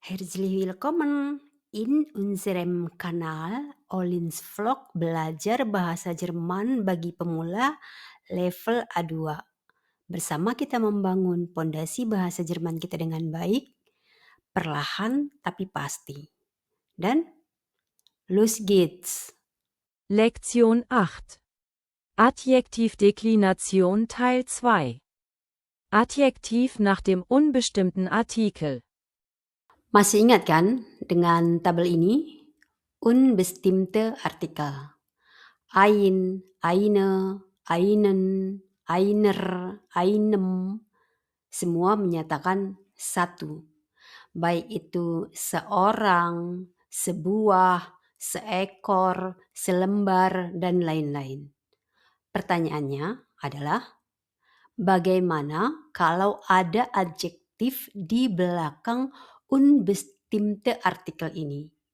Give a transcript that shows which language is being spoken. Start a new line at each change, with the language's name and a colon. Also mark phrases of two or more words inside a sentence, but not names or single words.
German: Herzlich willkommen in unserem Kanal Olin's Vlog Belajar Bahasa Jerman bagi Pemula level A2.
Indonesian: Bersama kita membangun pondasi bahasa Jerman kita dengan baik, perlahan tapi pasti.
German: Dan los geht's! Lektion 8. Adjektivdeklination Teil 2. Adjektiv nach dem unbestimmten Artikel.
Indonesian: Masih ingat kan dengan tabel ini?
German: Unbestimmte Artikel. Ein, eine, einen, einer, einem,
Indonesian: semua menyatakan satu. Baik itu seorang, sebuah, seekor, selembar, dan lain-lain. Pertanyaannya adalah, bagaimana kalau ada adjektif di belakang
German: unbestimmte Artikel
Indonesian: ini?